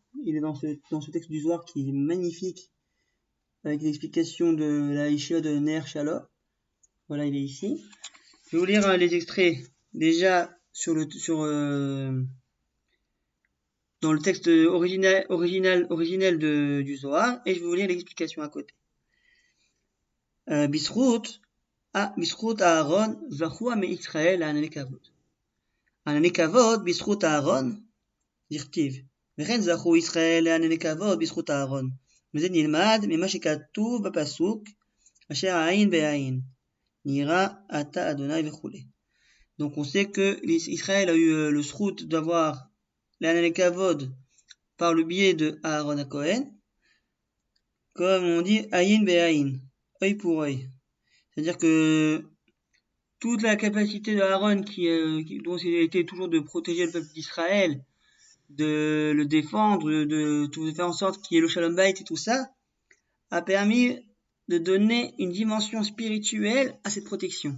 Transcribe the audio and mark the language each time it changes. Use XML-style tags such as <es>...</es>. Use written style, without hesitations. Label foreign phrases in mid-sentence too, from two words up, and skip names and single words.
<fr>Il est dans ce texte du Zohar qui est magnifique, avec l'explication de la Isha de Ner Shalom. Voilà, il est ici. Je vais vous lire les extraits déjà dans le texte original du Zohar, et je vais vous lire l'explication à côté.</fr> <he>בזכות אהרון זכו עמי ישראל לענני כבוד. ענני כבוד בזכות אהרון, דכתיב, וכן זכו ישראל לענני כבוד בזכות אהרון. וזה נלמד ממה שכתוב בפסוק, אשר העין בעין, נראה אתה אדוני וכו'.</he> <fr>Donc on sait que Israël a eu le srout d'avoir l'</fr> <he>ענני כבוד</he> <fr>par le biais de Aaron à Cohen, comme on dit</fr> <he>עין בעין,</he> <fr>œil pour œil. C'est-à-dire que toute la capacité de Aaron dont il a été toujours de protéger le peuple d'Israël, de le défendre, de faire en sorte qu'il y ait le</fr> <he>שלום בית</he> <fr>et tout ça, a permis de donner une dimension spirituelle à cette protection.</fr>